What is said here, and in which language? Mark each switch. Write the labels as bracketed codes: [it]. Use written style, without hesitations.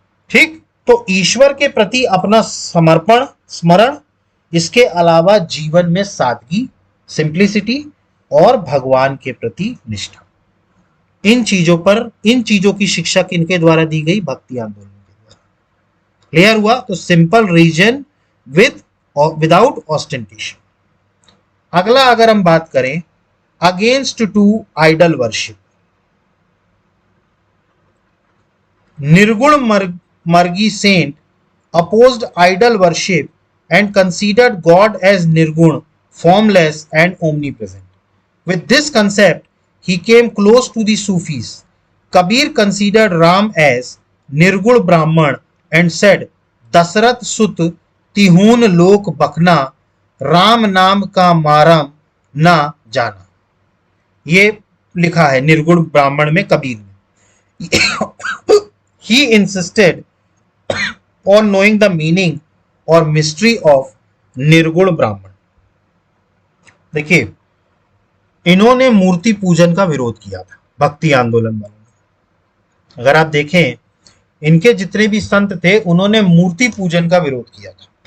[hi] ठीक, तो ईश्वर के प्रति अपना समर्पण, स्मरण, इसके अलावा जीवन में सादगी, सिंप्लिसिटी, और भगवान के प्रति निष्ठा, इन चीजों की शिक्षा किनके द्वारा दी गई? भक्ति आंदोलन के द्वारा। क्लियर हुआ? [en] तो simple reason with without ostentation. [hi] अगला अगर हम बात करें, [en] Against to idol worship. Nirgun margi saint opposed idol worship and considered God as nirgun, formless and omnipresent. With this concept, he came close to the Sufis. Kabir considered Ram as nirgun Brahman and said, [hi] Dasrath Sut तिहून लोक बकना, राम नाम का मारम ना जाना। ये लिखा है निर्गुण ब्राह्मण में कबीर ने। [en] He insisted on knowing the meaning or mystery of nirgun Brahman. [hi] देखिए, इन्होंने मूर्ति पूजन का विरोध किया था भक्ति आंदोलन वालों ने। अगर आप देखें, इनके जितने भी संत थे, उन्होंने मूर्ति पूजन का विरोध किया था।